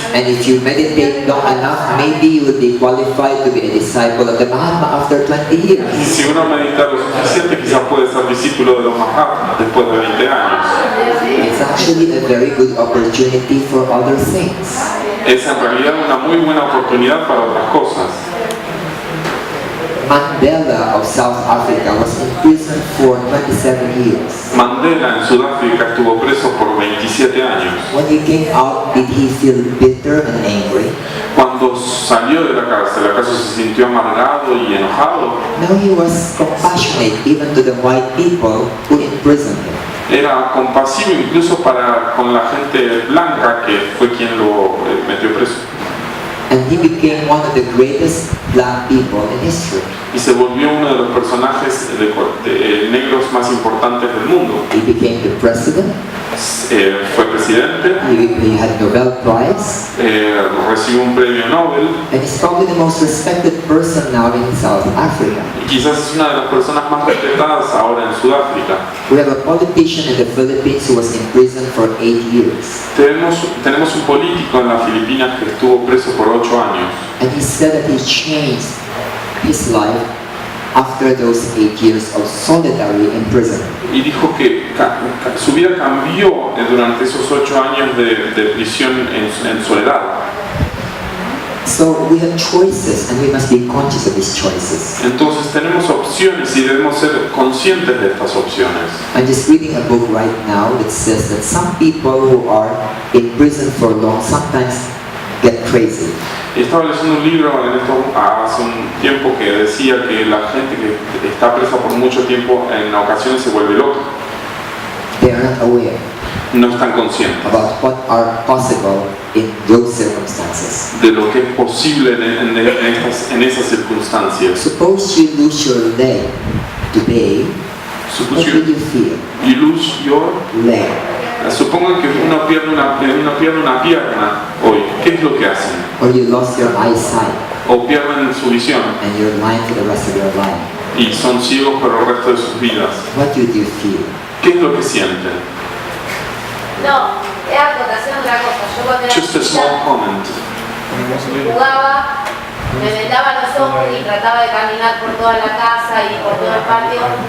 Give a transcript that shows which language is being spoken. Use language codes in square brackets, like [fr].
[en] And if you meditate long enough, maybe you will be qualified to be a disciple of the Mahatma after 20 years. [es] Si uno medita lo suficiente, quizás puede ser discípulo de los Mahatmas después de 20 años. [en] It's actually a very good opportunity for other things. [es] Es en realidad una muy buena oportunidad para otras cosas. [en] Mandela of South Africa was in prison for 27 years. [es] Mandela en Sudáfrica estuvo preso por 27 años. [en] When he came out, did he feel bitter and angry? [es] Cuando salió de la cárcel, ¿acaso se sintió amargado y enojado? [en] No, he was compassionate even to the white people who imprisoned him. [es] Era compasivo incluso con la gente blanca que fue quien lo metió preso. [en] And he became one of the greatest black people in history. [es] Y se volvió uno de los personajes negros más importantes del mundo. [en] He became the president. [es] Fue presidente. [en] He had Nobel Prize. [es] Recibió un premio Nobel. [en] And he's probably the most respected person now in South Africa. [es] Y quizás es una de las personas más respetadas ahora en Sudáfrica. [en] We have a politician in the Philippines who was in prison for 8 years. [es] Tenemos un político en las Filipinas que estuvo preso por 8 años. [en] And he said that he changed his life after those 8 years of solitary imprisonment. [es] Y dijo que su vida cambió durante esos 8 años de prisión en soledad. [en] So we have choices and we must be conscious of these choices. [es] Entonces tenemos opciones y debemos ser conscientes de estas opciones. [en] I'm just reading a book right now that says that some people who are in prison for long sometimes get crazy. [es] Estaba leyendo un libro hace un tiempo que decía que la gente que está presa por mucho tiempo en ocasiones se vuelve loca. [en] They are not aware [es] No están conscientes [en] about what are possible in those circumstances. [es] de lo que es posible en esas circunstancias. [en] Suppose you lose your leg today, what do you feel? You lose your Leg. [es] Supongan que uno pierde una pierna hoy. ¿Qué es lo que hacen? [en] Or you lost your eyesight [es] O pierden su visión [en] and you're blind for the rest of your life. [es] y son ciegos por el resto de sus vidas. [en] What do you feel? [es] ¿Qué es lo que sienten? No, es acotación de otra cosa. Yo cuando era [en] Just a small comment. [es] jugaba, me vendaba los ojos y trataba de caminar por toda la casa y por todo el patio.